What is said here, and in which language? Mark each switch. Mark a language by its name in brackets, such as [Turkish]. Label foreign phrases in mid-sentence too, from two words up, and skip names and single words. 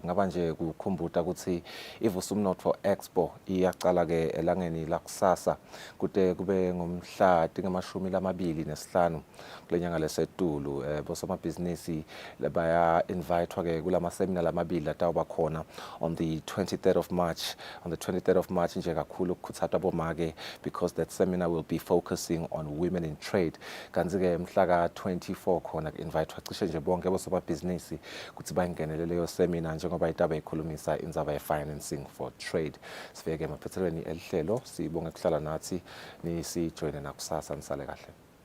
[Swati] Kungaba nje kukhumbuta ukuthi ivusumnotho Expo iyaqala ke elangeni lakusasa kude kube ngomhla tingama-25 kulenyanga lesetulu. Bosomabhizinisi baya invitwa ke kulama seminar lamabili atawuba khona [English] on the 23rd of March. On the 23rd of March [Swati] nje kakhulu kukhutsatwa bomake [English] because that seminar will be focusing on women in trade. [Swati] Kanzi ke mhla ka-24 khona invitwa cishe nje bonke bosomabhizinisi ukuthi bayingenele leyo seminar njengoba itaba ikhulumisa indzaba ye- [English] financing for trade. [Swati] Sifike emaphethelweni elihlelo, sibonge kuhlala nathi nisijoyine nakusasa, nisale kahle.